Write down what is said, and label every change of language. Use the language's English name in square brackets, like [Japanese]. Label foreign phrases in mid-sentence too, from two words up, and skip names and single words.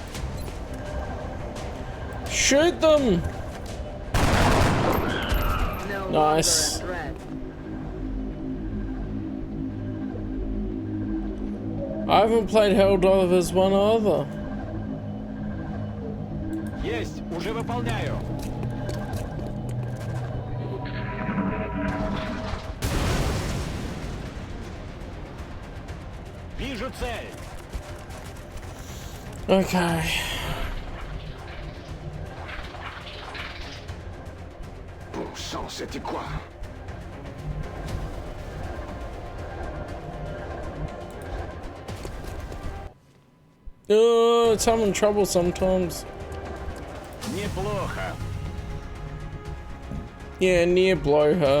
[English] Shoot them! No Nice. I haven't played Helldivers 1 either. [Russian] Есть, уже выполняю. Вижу цель. [English] Okay. [French] Bon sang, c'était quoi? [English] It's having trouble sometimes. [Russian] Неплохо. [English] Yeah, near blow her.